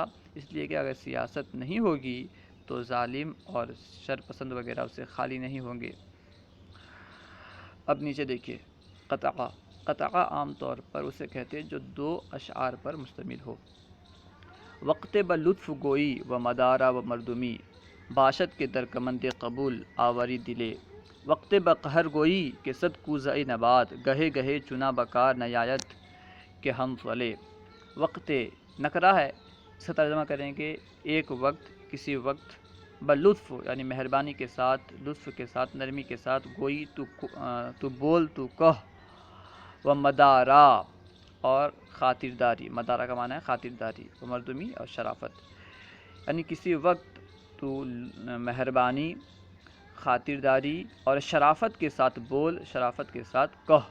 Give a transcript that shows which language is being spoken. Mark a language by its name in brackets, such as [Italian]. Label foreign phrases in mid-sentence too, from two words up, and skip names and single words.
[Urdu] اس لیے کہ اگر سیاست نہیں ہوگی تو ظالم اور شر پسند وغیرہ اسے خالی نہیں ہوں گے۔ اب نیچے دیکھیے، قطعہ۔ قطعہ عام طور پر اسے کہتے ہیں جو دو اشعار پر مشتمل ہو۔ [Persian] وقت بلطف گوئی و مدارہ و مردمی، باشد کے در کمند قبول آوری دلے۔ وقت بقہر گوئی کہ صد کوزہ نبات، گہے گہے چنا بکار نیایت کہ ہم فلے۔ [Urdu] وقت نکرہ ہے، اس کا ترجمہ کریں گے ایک وقت، کسی وقت، بلطف یعنی مہربانی کے ساتھ، لطف کے ساتھ، نرمی کے ساتھ، گوئی تو بول، تو کہہ، [Persian] و مدارہ [Urdu] اور خاطرداری، مدارہ کا معنی ہے خاطرداری، [Persian] و مردمی [Urdu] اور شرافت، یعنی کسی وقت تو مہربانی، خاطرداری اور شرافت کے ساتھ بول، شرافت کے ساتھ کہہ۔